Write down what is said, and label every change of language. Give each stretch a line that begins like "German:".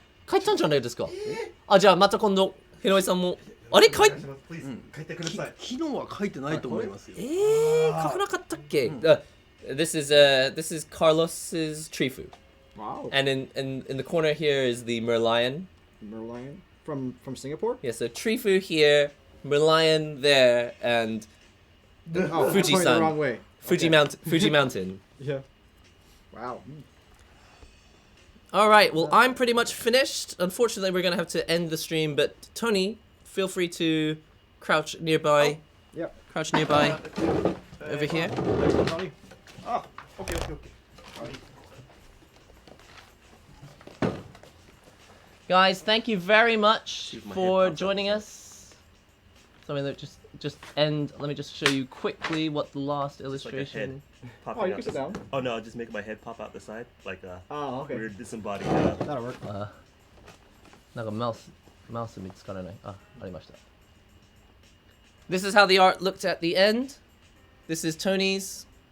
Japanese: 書いたんじゃないですかあ、じゃあまた今度、ひろえさんもあれ書いてください。昨日は書いてないと思いますよ書かなかったっけ
English: This is Carlos's Trifu. Wow. And in the corner here is the Merlion. Merlion from Singapore? Yeah, so Trifu here, Merlion there, and Fuji-san. The wrong way. Fuji Mountain. Yeah. Wow. All right, well, I'm pretty much finished. Unfortunately, we're going to have to end the stream, but Tony, feel free to crouch nearby. Yep. Crouch nearby. Over here. Tony. Oh, okay. Guys, thank you very much See if my for head pops joining out. us. So I'm going to just end. Let me just show you quickly what the last illustration. Oh, you can sit down. Oh no, I'll just make my head pop out the side like a Okay. weird disembodied. That'll work.
Japanese: なんかマウス見つからない。ありました。
English: This is how the art looked at the end. This is Tony's.